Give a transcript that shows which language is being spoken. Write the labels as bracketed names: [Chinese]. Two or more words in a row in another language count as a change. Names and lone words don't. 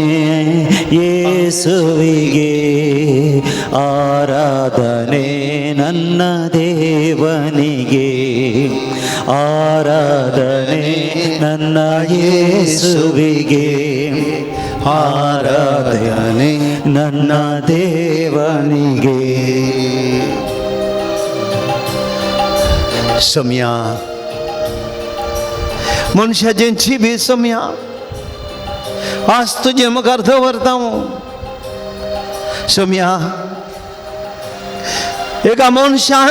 [Kannada] ಯೇಸುವಿಗೆ ಆರಾಧನೆ ನನ್ನ ದೇವನಿಗೆ ಆರಾಧನೆ ನನ್ನ ಯೇಸುವಿಗೆ ಆರಾಧನೆ ನನ್ನ ದೇವನಿಗೆ [Konkani] सोम्या मनशाची बी सोम्या आज तुजे मुखार दवरता हांव सोम्या एका मनशान